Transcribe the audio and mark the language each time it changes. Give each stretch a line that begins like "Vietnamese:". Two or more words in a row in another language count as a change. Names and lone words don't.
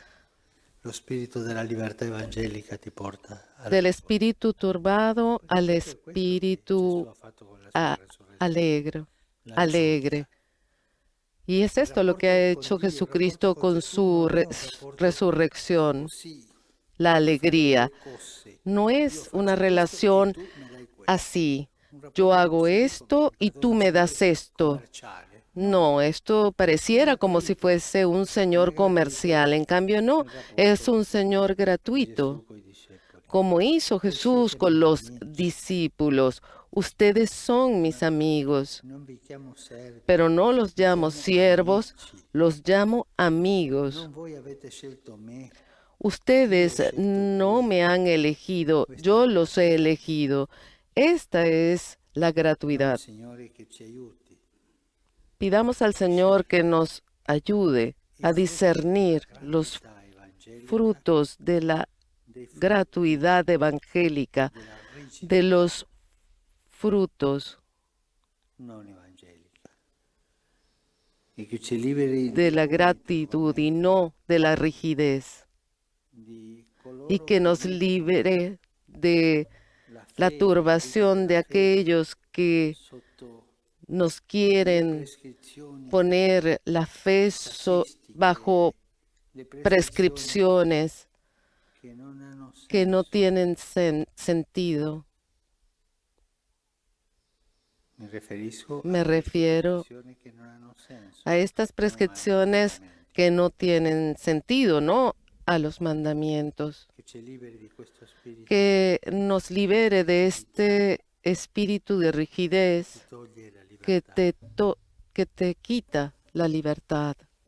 Italian: Lo spirito della libertà evangelica ti porta
Spanish: Del espíritu turbado al espíritu
Italian: Gesù ha fatto con la sua resurrezione.
Spanish: alegre. Y es esto lo que ha hecho Jesucristo con su resurrección,
Italian: Così,
Spanish: la alegría.
Italian: cose.
Spanish: No es una relación
Italian: Tu me dai questo.
Spanish: así, yo hago esto y tú me das esto.
Italian: Commerciale.
Spanish: No, esto pareciera como si fuese un Señor comercial, en cambio no, es un Señor gratuito,
Italian: Gesù coi discepoli.
Spanish: como hizo Jesús con los discípulos. Ustedes son mis amigos,
Italian: non vi chiamo servi,
Spanish: pero no los llamo siervos, los llamo amigos.
Italian: non voi avete scelto me,
Spanish: Ustedes no me han elegido, yo los he elegido. Esta es la gratuidad.
Italian: Signore, che ci aiuti.
Spanish: Pidamos al Señor que nos ayude a discernir los
Italian: Gratuità evangelica
Spanish: frutos de la
Italian: dei frutti
Spanish: gratuidad evangélica,
Italian: della rigidità
Spanish: de los frutos
Italian: non evangelica. E che ci liberi
Spanish: de la gratitud y no de la rigidez,
Italian: di coloro
Spanish: y que nos
Italian: che
Spanish: libere de la
Italian: la fede,
Spanish: turbación de
Italian: la fede
Spanish: aquellos que
Italian: sotto
Spanish: nos quieren
Italian: prescrizioni
Spanish: poner la fe bajo
Italian: le prescrizioni
Spanish: prescripciones
Italian: che non hanno
Spanish: que no
Italian: senso.
Spanish: tienen sentido. Me refiero
Italian: prescrizioni che non hanno senso.
Spanish: A estas prescripciones que no tienen sentido, no a los mandamientos.
Italian: Che ci liberi di questo spirito
Spanish: Que nos libere de este espíritu de rigidez
Italian: che toglie la
Spanish: que
Italian: libertà.
Spanish: que te quita la libertad.